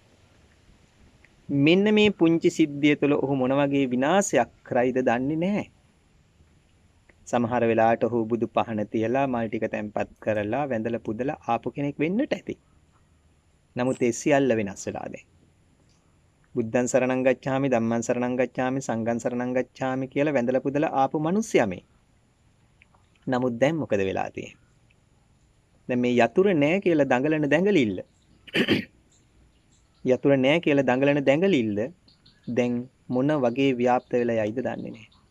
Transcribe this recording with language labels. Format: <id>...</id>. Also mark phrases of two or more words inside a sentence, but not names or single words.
<si>මෙන්න මේ පුංචි සිද්ධිය තුළ ඔහු මොන වගේ විනාශයක් කරයිද දන්නේ නැහැ. සමහර වෙලාවට ඔහු බුදු පහන තියලා මල් ටික තැම්පත් කරලා වැඳලා පුදලා ආපු කෙනෙක් වෙන්නට ඇති. නමුත් ඒ සියල්ල වෙනස් වෙලා දැන්.</si> <pi>බුද්ධං සරණං ගච්ඡාමි ධම්මං සරණං ගච්ඡාමි සංඝං සරණං ගච්ඡාමි</pi> <si>කියලා වැඳලා පුදලා ආපු මිනිස්සයා මේ. නමුත් දැන් මොකද වෙලා තියෙන්නේ? දැන් මේ යතුර නැහැ කියලා දඟලන දැඟලිල්ල. යතුර නැහැ කියලා දඟලන දැඟලිල්ල දැන් මොන වගේ ව්‍යාප්ත වෙලා යයිද දන්නේ නැහැ.</si>